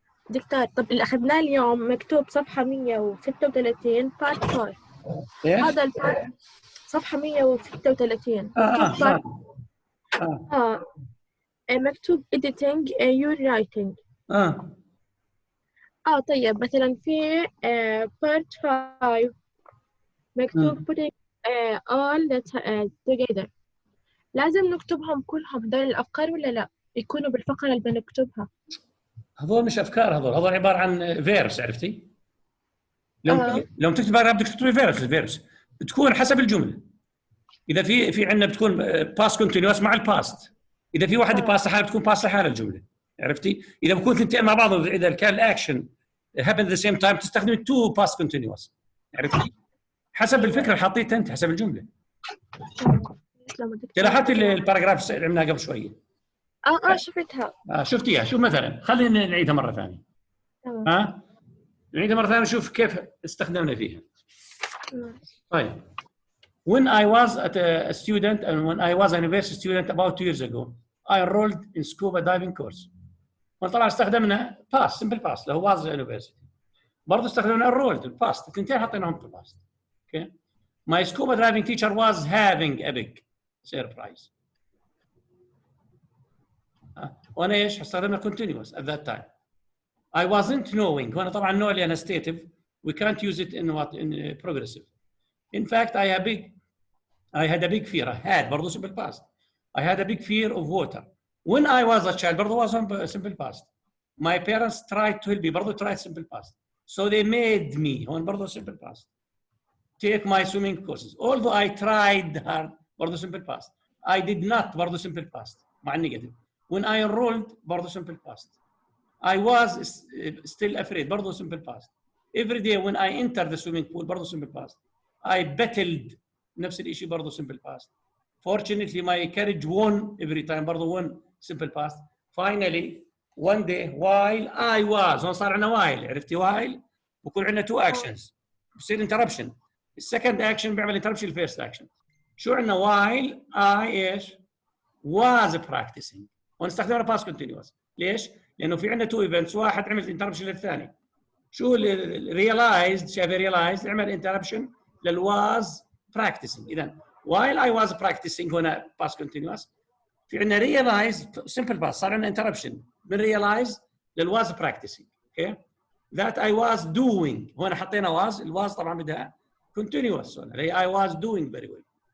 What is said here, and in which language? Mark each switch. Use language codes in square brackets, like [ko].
[ar] دكتور طب اللي اخذناه اليوم مكتوب صفحه 136 بارت 4. هذا البارت صفحه 136 مكتوب editing your writing. طيب مثلا في part 5 مكتوب putting all that together. لازم نكتبهم كلهم هذول الأفكار ولا لا؟ يكونوا بالفقرة اللي بنكتبها. هذول مش أفكار، هذول عبارة عن فيرس. عرفتي؟ لو تكتب باراجراف بدك تكتبي فيرس بتكون حسب الجملة. إذا في عندنا بتكون باست كونتينيوس مع الباست. إذا في واحد باست لحاله بتكون باست لحاله الجملة. عرفتي؟ إذا بكون ثنتين مع بعض، إذا كان الأكشن [en] happen at the same time [ar] تستخدمي 2 باست كونتينيوس. عرفتي؟ حسب الفكرة اللي حطيتها أنت، حسب الجملة. تسلموا دكتور. لاحظت الباراجراف اللي عملناها قبل شويه؟ شفتها. شفتيها. شوف مثلا خلينا نعيدها مره ثانيه. تمام. نعيدها مره ثانيه نشوف كيف استخدمنا فيها. طيب. [en] When I was a student and when I was a university student about 2 years ago, I enrolled in scuba diving course. [ar] وطبعا استخدمنا past simple past اللي هو was a university. برضه استخدمنا enrolled past الاثنين حطيناهم في past. [en] Okay. My scuba diving teacher was having a big surprise. [ar] وانا ايش؟ استخدمنا [en] continuous at that time. I wasn't knowing. [ar] هنا طبعا know لأنها stative. [en] We can't use it in what in progressive. In fact, I had a big fear. I had برضه simple past. I had a big fear of water. When I was a child برضه was simple past. My parents tried to help me برضه tried simple past. So they made me هون برضه simple past. Take my swimming courses. Although I tried hard برضه simple past. I did not برضه simple past مع negative. When I enrolled برضه simple past. I was still afraid برضه simple past. Every day when I entered the swimming pool برضه simple past. I battled نفس الشيء برضه simple past. Fortunately my courage won every time برضه won simple past. Finally one day while I was [ar] هون صار عندنا [en] while عرفتي while بكون عندنا two actions بصير interruption. [ar] السكند اكشن بيعمل interruption الفيرست اكشن. شو عندنا [en] while I ايش؟ was practicing. [ar] ونستخدمها past continuous. ليش؟ لانه في عندنا two events واحد عمل interruption للثاني. شو realized شايف realized عمل interruption للwas practicing. اذا [en] while I was practicing [ar] هنا past continuous. في عندنا realized simple past صار عندنا interruption من realized للwas practicing. [en] okay that I was doing [ar] هنا حطينا [en] was الwas طبعا بدها continuous هنا I was doing very well.